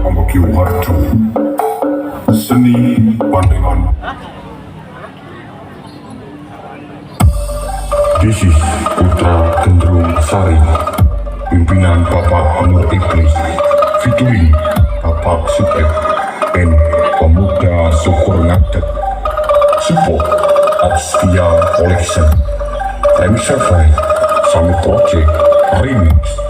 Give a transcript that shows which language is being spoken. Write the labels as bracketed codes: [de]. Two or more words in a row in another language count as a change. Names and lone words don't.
[id] Bagio Harjo. Seni Pandangan. [en] This is Putra Gendrung Sari, pimpinan Bapak Nur Iblis, featuring Bapak Supet, and Pemuda Syukur Ngadeg. Support Abstia Collection. Time Survey, Summit Project, Remix.